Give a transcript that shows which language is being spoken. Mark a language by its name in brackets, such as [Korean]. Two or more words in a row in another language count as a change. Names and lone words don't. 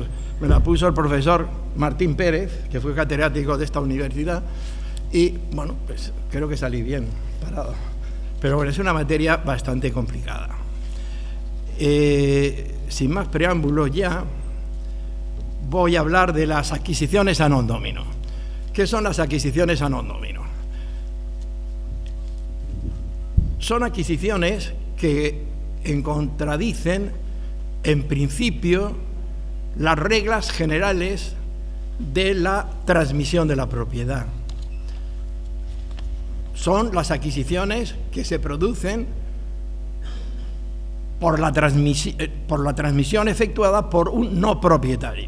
[Spanish] Me la puso el profesor Martín Pérez, que fue catedrático de esta universidad, y bueno, pues creo que salí bien parado. Pero bueno, es una materia bastante complicada. Sin más preámbulos ya, voy a hablar de las adquisiciones [Latin] a non domino. [Spanish] ¿Qué son las adquisiciones [Latin] a non domino? [Spanish] Son adquisiciones que contradicen, en principio, las reglas generales de la transmisión de la propiedad. Son las adquisiciones que se producen por la transmisión efectuada por un no propietario.